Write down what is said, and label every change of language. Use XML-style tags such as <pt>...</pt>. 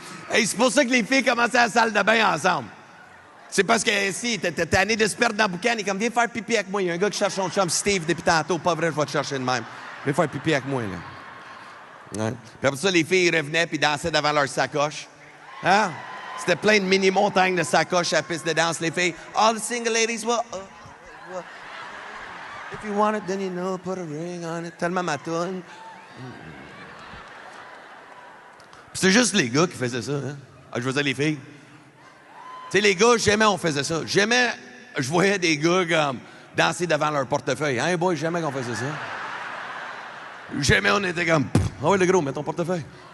<fr>Hey, c'est pour ça que les filles commençaient à la salle de bain ensemble. C'est parce que si t'es tanné de se perdre dans le boucan, il est comme, viens faire pipi avec moi. Il y a un gars qui cherche son chum, Steve, depuis tantôt. Pas vrai, je vais te chercher de même. Viens faire pipi avec moi, là. Ouais. Puis après ça, les filles revenaient puis dansaient devant leur sacoche. Hein? C'était plein de mini-montagnes de sacoches à la piste de danse, les filles.</fr> <en>All the single ladies, what? If you want it, then you know, put a ring on it.</en> <fr>Tellement ma toune. Puis c'est juste les gars qui faisaient ça, hein? Ah, je faisais les filles. Tu sais, les gars, jamais on faisait ça. Jamais, je voyais des gars comme danser devant leur portefeuille. Hein, boy, jamais qu'on faisait ça. Jamais on était comme, ah ouais, le gros, mets ton portefeuille.</fr>